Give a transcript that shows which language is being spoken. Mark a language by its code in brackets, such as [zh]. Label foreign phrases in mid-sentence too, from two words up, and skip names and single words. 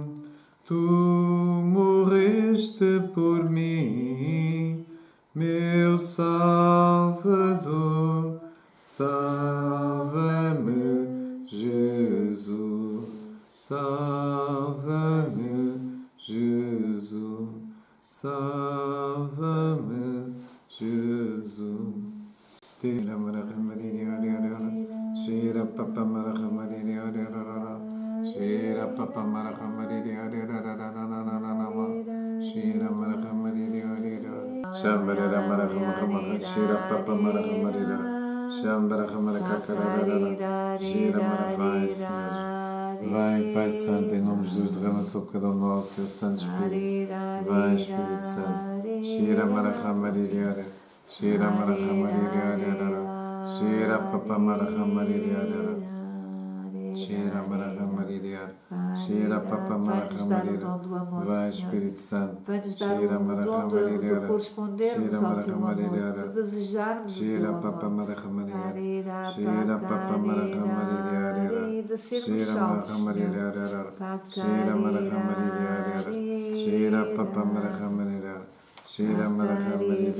[pt] Tu morreste por mim, meu Salvador. Salva-me, Jesus. Salva-me, Jesus. Salva-me, Jesus. Tira Shira Papa Marahamariri Shira Papa Marahamariri Shira Marahamariri Shambara Marahamaka Shira Papa Marahamariri Shambara Hamaraka Shira Maravai, Senhor. Vem, Pai Santo, em nome de Jesus, derrama sobre cada um de nós o teu Santo Espírito. Vem, Espírito Santo. Shira Marahamariri Shira Marahamariri Shira Papa Marahamariri Shira Marahamariri Shira Papa Marahamariri. Vai, Espírito Santo. Vai-nos dar o dom de correspondermos ao teu amor, de desejarmos o teu amor. Shira Papa Marahamariri De sermos salvos, Shira Marahamariri Shira Papa Marahamariri Shira Marahamariri.